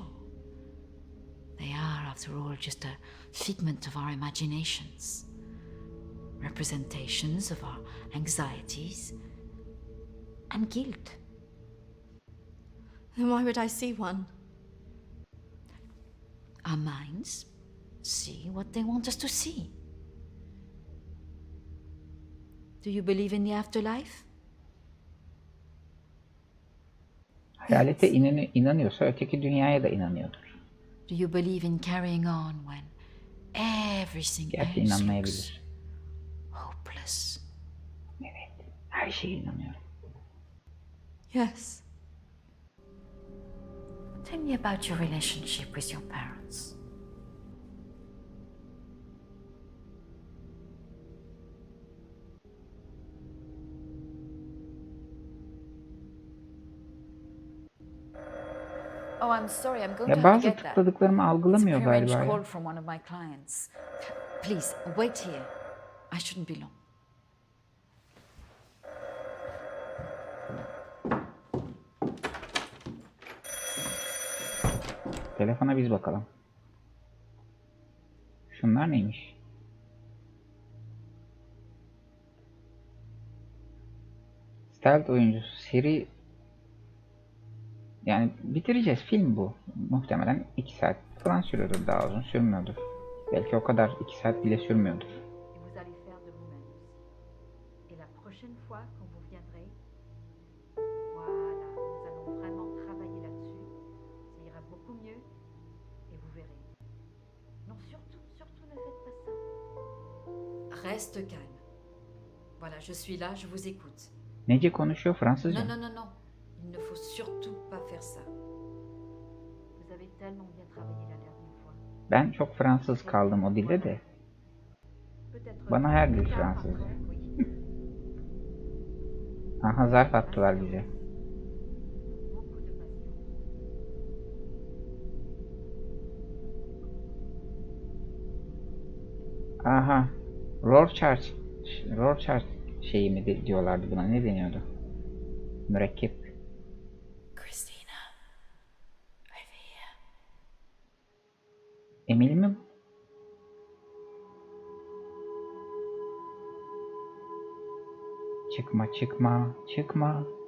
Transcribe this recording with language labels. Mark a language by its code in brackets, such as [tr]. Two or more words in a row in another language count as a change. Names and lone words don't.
[en] They are, after all, just a figment of our imaginations, representations of our anxieties and guilt. Then why would I see one? Our minds see what they want us to see. Do you believe in the afterlife? [tr] Hayalete inanıyorsa öteki dünyaya da inanıyordur. [en] Do you believe in carrying on when everything [tr] Gerçi [en] else looks [tr] inanmayabilir. [en] hopeless? [tr] Evet. Her şeye inanıyorum. [en] Yes. Tell me about your relationship with your parents. Oh, I'm sorry. I'm going to [tr] Ya [en] have to [tr] bazı [en] get that. [tr] tıkladıklarımı [en] It's a [tr] algılamıyor [en] prearranged [tr] galiba ya. [en] call from one of my clients. Please, wait here. I shouldn't be long. [tr] Telefona biz bakalım. Şunlar neymiş? Stealth oyuncusu seri, yani bitireceğiz, film bu. Muhtemelen 2 saat falan sürüyordur, daha uzun sürmüyordur. Belki o kadar 2 saat bile sürmüyordur. [fr] Et vous allez faire de vous-même aussi. Et la prochaine fois quand vous viendrez, voilà, nous allons vraiment travailler là-dessus. Ça ira beaucoup mieux et vous verrez. Non, surtout, surtout ne faites pas ça. Reste calme. Voilà, je suis là, je vous écoute. [tr] Nece konuşuyor, Fransızca [fr] Non, [tr] mı? [fr] non, non, non. Il ne faut surtout pas faire ça. Vous avez tellement bien travaillé la dernière fois. [tr] Ben çok Fransız kaldım o dilde de. [fr] Peut-être [tr] Bana her dil [fr] plus tard, [tr] Fransızca. [fr] oui. [tr] Aha, zarf attılar bize. [fr] Beaucoup de patience. Aha. [tr] Rorschach şeyi mi diyorlardı buna, ne deniyordu? Mürekkep. [en] Christina, over here. [tr] Emil mi? Çıkma çıkma çıkma.